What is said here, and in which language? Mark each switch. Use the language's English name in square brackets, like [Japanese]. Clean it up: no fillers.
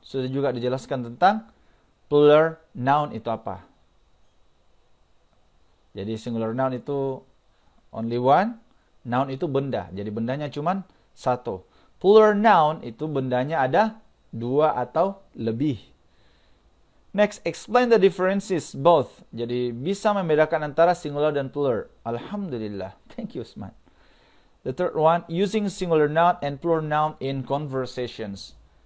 [Indonesian] Sudah juga dijelaskan tentang plural noun itu apa. Jadi singular noun itu [English] only one. [Indonesian] Noun itu benda. Jadi bendanya cuma 1. Plural noun itu bendanya ada 2 atau lebih. [English] Next, explain the differences both. [Indonesian] Jadi bisa membedakan antara singular dan plural. [English] Alhamdulillah. Thank you, Usman. The third one, using singular noun and plural noun in conversations.